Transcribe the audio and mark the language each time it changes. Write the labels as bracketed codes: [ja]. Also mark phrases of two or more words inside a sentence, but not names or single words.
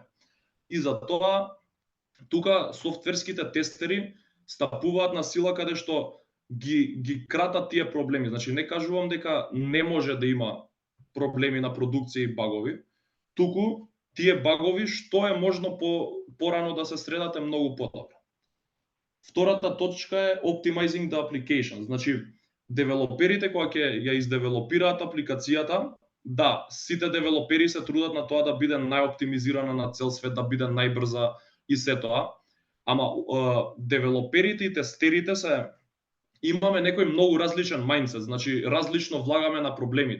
[mk] И затоа тука софтверските тестери стапуваат на сила каде што ги кратат тие проблеми. Значи не кажувам дека не може да има проблеми на продукција и багови, туку тие багови што е можно порано да се средат е многу подобро. Втората точка е [en] optimizing the application. [mk] Значи девелоперите кога ќе ја издевелопираат апликацијата, да, сите девелопери се трудат на тоа да биде најоптимизирана на цел свет, да биде најбрза и се тоа. Ама девелоперите и тестерите имаме некој многу различен мајндсет, значи различно влагаме на проблемите.